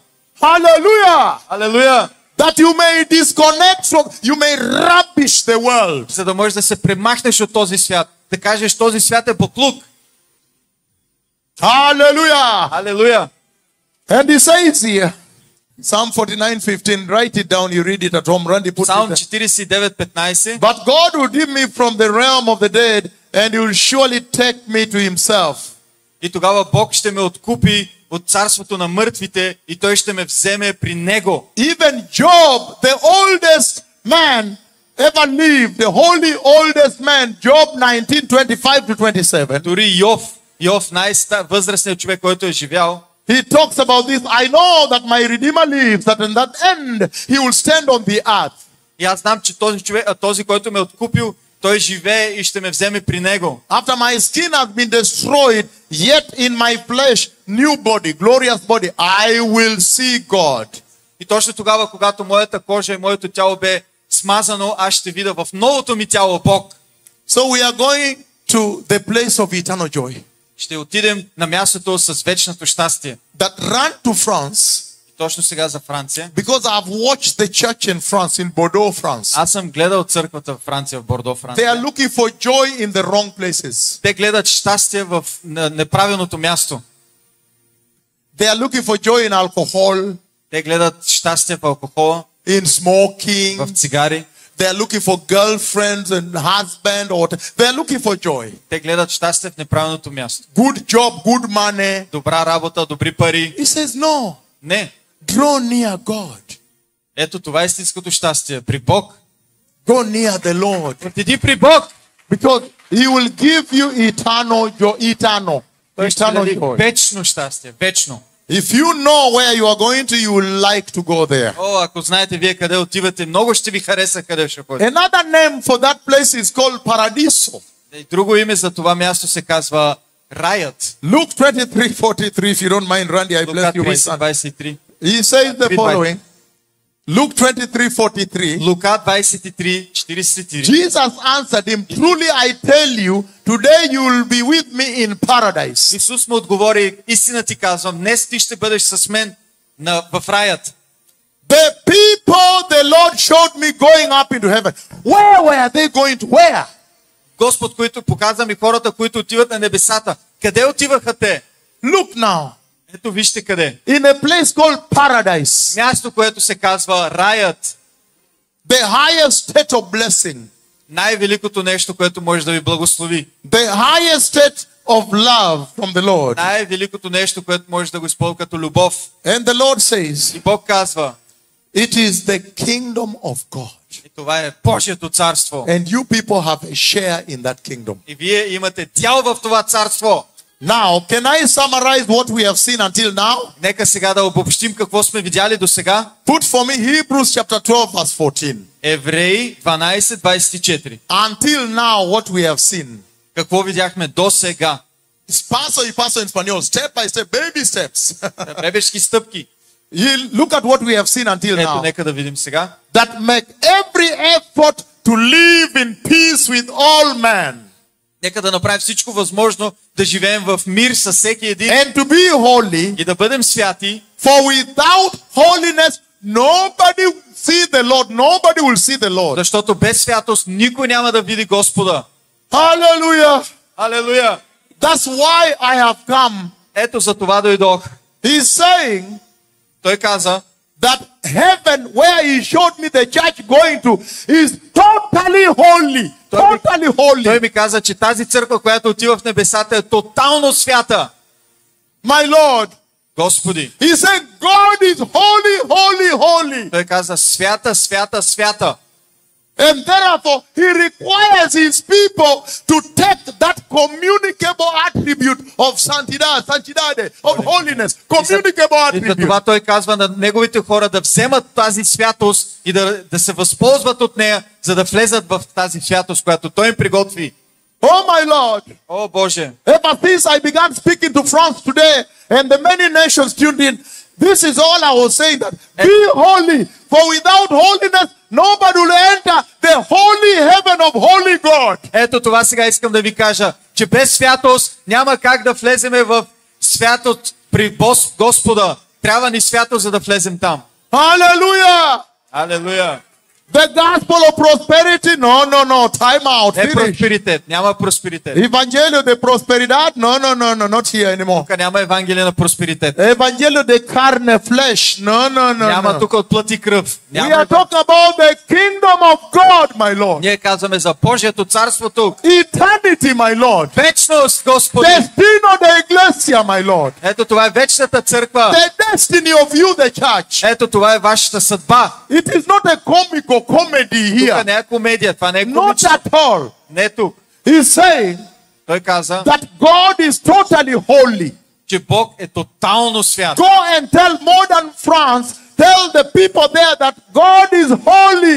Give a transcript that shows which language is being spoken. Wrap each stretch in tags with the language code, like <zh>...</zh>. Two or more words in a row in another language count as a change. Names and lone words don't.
<en>Hallelujah.</en> <bg>Алелуя!</bg> <en>That you may disconnect from, you may rubbish the world.</en> <bg>За да можеш да се премахнеш от този свят. Да кажеш, този свят е буклук.</bg> <en>Hallelujah.</en> <bg>Алелуя!</bg> <en>And he says here, Psalm 49:15, write it down, you read it at home, Randy put</en> <bg>Псалм</bg> <en>it there.</en> <bg>49:15.</bg> <en>But God will redeem me from the realm of the dead, and he will surely take me to himself.</en> <bg>И тогава Бог ще ме откупи от царството на мъртвите и той ще ме вземе при него.</bg> <en>Even Job, the oldest man ever lived, the holy oldest man, Job 19:25-27.</en> <bg>Дори Йов, най-възрастният човек, който е живял,</bg> <en>He talks about this. I know that my Redeemer lives, that in that end he will stand on the earth.</en> <bg>и аз знам, че този, който ме е откупил, той живее и ще ме вземе при него.</bg> <en>After my skin has been destroyed, yet in my flesh, new body, glorious body, I will see God.</en> <bg>И точно тогава, когато моята кожа и моето тяло бе смазано, аз ще видя в новото ми тяло Бог.</bg> <en>So we are going to the place of eternal joy.</en> <bg>Ще отидем на мястото с вечното щастие.</bg> <en>That run to France,</en> <bg>И точно сега за Франция.</bg> <en>because I've watched the church in France, in Bordeaux, France.</en> <bg>Аз съм гледал църквата в Франция, в Бордо,</bg> <en>They are</en> <bg>Франция.</bg> <en>looking for joy in the wrong places.</en> <bg>Те гледат щастие в неправилното място.</bg> <en>They are looking for joy in alcohol,</en> <bg>Те гледат щастие в алкохола,</bg> <en>in smoking.</en> <bg>в цигари.</bg> <en>They are looking for girlfriends and husband, or they are looking for joy.</en> <bg>Те гледат щастие в неправилното място.</bg> <en>Good job, good money.</en> <bg>Добра работа, добри пари.</bg> <en>He says, no,</en> <bg>Не.</bg> <en>draw near God.</en> <bg>Ето това е истинското щастие. При Бог.</bg> <en>Go near the Lord.</en> <bg>Отиди при Бог.</bg> <en>Because he will give you eternal joy.</en> <bg>Той ще даде</bg> <en>Eternal joy.</en> <bg>вечно щастие. Вечно.</bg> <en>If you know where you are going to, you will like to go there.</en> <bg>О, ако знаете вие къде отивате, много ще ви хареса къде ще ходите.</bg> <en>Another name for that place is called Paradiso.</en> <bg>И друго име за това място се казва Раят.</bg> <en>Luke 23:43, if you don't mind, Randy, I</en> <bg>Лука</bg> <en>bless you, my son.</en> <bg>30:23.</bg> <en>He says the</en> <bg>3:20.</bg> <en>following. Luke 23:43.</en> <bg>Лука 23:43.</bg> <en>Jesus answered him, truly I tell you, today you will be with me in paradise.</en> <bg>Исус му отговори, истина ти казвам, днес ти ще бъдеш с мен в раят.</bg> <en>The people the Lord showed me going up into heaven. Where were they going to? Where?</en> <bg>Господ, който показа ми хората, които отиват на небесата. Къде отиваха те?</bg> <en>Look now.</en> <bg>Ето вижте къде.</bg> <en>In a place called paradise.</en> <bg>Място, което се казва раят.</bg> <en>The highest state of blessing.</en> <bg>Най-великото нещо, което може да ви благослови.</bg> <en>The highest state of love from the Lord.</en> <bg>Най-великото нещо, което може да го използва като любов.</bg> <en>And the Lord says,</en> <bg>И Бог казва,</bg> <en>it is the kingdom of God.</en> <bg>и това е Божието царство.</bg> <en>And you people have a share in that kingdom.</en> <bg>И вие имате дял в това царство.</bg> <en>Now, can I summarize what we have seen until now?</en> <bg>Нека сега да обобщим какво сме видяли до сега.</bg> <en>Put for me Hebrews chapter 12 verse 14.</en> <bg>Евреи 12:24.</bg> <en>Until now, what we have seen.</en> <bg>Какво видяхме до сега?</bg> <es>It's paso y paso en español,</es> <en>step by step, baby steps.</en> <bg>Бебешки стъпки.</bg> <en>You look at what we have seen until</en> <bg>Ето,</bg> <en>now.</en> <bg>нека да видим сега.</bg> <en>That make every effort to live in peace with all men.</en> <bg>Нека да направим всичко възможно да живеем в мир с всеки един</bg> <en>And to be holy,</en> <bg>и да бъдем святи,</bg> <en>for without holiness, nobody will see the Lord. Nobody will see the Lord.</en> <bg>защото без святост никой няма да види Господа.</bg> <en>Hallelujah.</en> <bg>Алелуя!</bg> <en>That's why I have come.</en> <bg>Ето за това дойдох.</bg> <en>He's saying</en> <bg>Той каза,</bg> <en>that heaven, where he showed me the church going to, is totally holy. Totally</en> <bg>той</bg> <en>holy.</en> <bg>ми каза, че тази църква, която отива в небесата, е тотално свята.</bg> <en>My Lord.</en> <bg>Господи.</bg> <en>He said, God is holy, holy, holy.</en> <bg>Той каза, свята, свята, свята.</bg> <en>And therefore, he requires his people to take that communicable attribute of santidad, of holiness, communicable</en> <bg>И за това</bg> <en>attribute.</en> <bg>той казва на неговите хора да вземат тази святост и да се възползват от нея, за да влезат в тази святост, която той им приготви.</bg> <en>Oh my Lord.</en> <bg>О, Боже!</bg> <en>Ever since I began speaking to France today and the many nations tuned in, this is all I was saying, that be holy, for without holiness, nobody will enter the holy heaven of holy God.</en> <bg>Ето това сега искам да ви кажа, че без святост няма как да влеземе в святост при Господа. Трябва ни святост, за да влезем там.</bg> <en>Hallelujah.</en> <bg>Алелуя!</bg> <en>The gospel of prosperity, no, time out,</en> <bg>Не</bg> <en>finish.</en> <bg>просперитет, няма просперитет.</bg> <es>Evangelio de prosperidad, no,</es> <en>not here anymore.</en> <bg>Тук няма Евангелие на просперитет.</bg> <es>Evangelio de carne,</es> <en>flesh, no.</en> <bg>Няма тук от плът и кръв.</bg> <en>We</en> <bg>Няма</bg> <en>are talking about the kingdom of God, my Lord.</en> <bg>Ние казваме за Божието царство тук.</bg> <en>Eternity, my Lord.</en> <bg>Вечност, Господи!</bg> <es>Destino de iglesia,</es> <en>my Lord.</en> <bg>Ето това е вечната църква.</bg> <en>The destiny of you, the church.</en> <bg>Ето това е вашата съдба.</bg> <en>It is not a comical comedy</en> <bg>Тук</bg> <en>here.</en> <bg>не е комедия, това не е</bg> <en>Not</en> <bg>комично.</bg> <en>at all.</en> <bg>Не е тук.</bg> <en>He's saying</en> <bg>Той каза,</bg> <en>that God is totally holy.</en> <bg>че Бог е тотално свят.</bg> <en>Go and tell modern France, tell the people there that God is holy.</en>